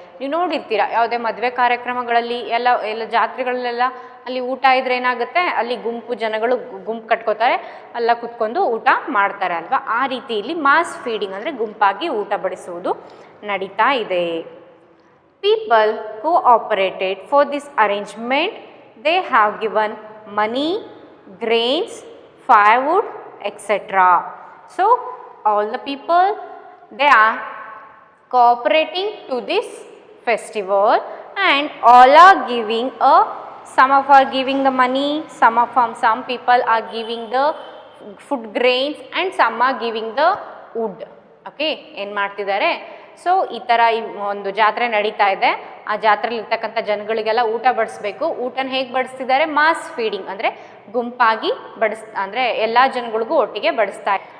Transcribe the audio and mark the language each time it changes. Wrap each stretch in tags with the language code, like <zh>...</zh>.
<kn>ನೀವು ನೋಡಿರ್ತೀರ ಯಾವುದೇ ಮದುವೆ ಕಾರ್ಯಕ್ರಮಗಳಲ್ಲಿ ಎಲ್ಲ ಜಾತ್ರೆಗಳಲ್ಲೆಲ್ಲ ಅಲ್ಲಿ ಊಟ ಇದ್ರೆ ಏನಾಗುತ್ತೆ, ಅಲ್ಲಿ ಜನಗಳು ಗುಂಪು ಕಟ್ಕೋತಾರೆ, ಎಲ್ಲ ಕುತ್ಕೊಂಡು ಊಟ ಮಾಡ್ತಾರೆ ಅಲ್ವಾ. ಆ ರೀತಿ ಇಲ್ಲಿ ಮಾಸ್ ಫೀಡಿಂಗ್ ಅಂದರೆ ಗುಂಪಾಗಿ ಊಟ ಬಡಿಸುವುದು ನಡೀತಾ ಇದೆ.</kn> <en>People cooperated for this arrangement. They have given money, grains, firewood, etcetera. So all the people, they are cooperating to this festival, and all are giving some are giving the money, some people are giving the food grains, and some are giving the wood.</en> <kn>Okay, ಏನು ಮಾಡ್ತಿದ್ದಾರೆ, so ಈ ಥರ ಒಂದು ಜಾತ್ರೆ ನಡೀತಾ ಇದೆ, ಆ ಜಾತ್ರೆಯಲ್ಲಿ ಇರ್ತಕ್ಕಂಥ ಜನಗಳಿಗೆಲ್ಲ ಊಟ ಬಡಿಸ್ಬೇಕು. ಊಟನ ಹೇಗೆ ಬಡಿಸ್ತಿದ್ದಾರೆ, ಮಾಸ್ ಫೀಡಿಂಗ್ ಅಂದರೆ ಗುಂಪಾಗಿ ಅಂದರೆ ಎಲ್ಲ ಜನಗಳಿಗೂ ಒಟ್ಟಿಗೆ ಬಡಿಸ್ತಾ.</kn>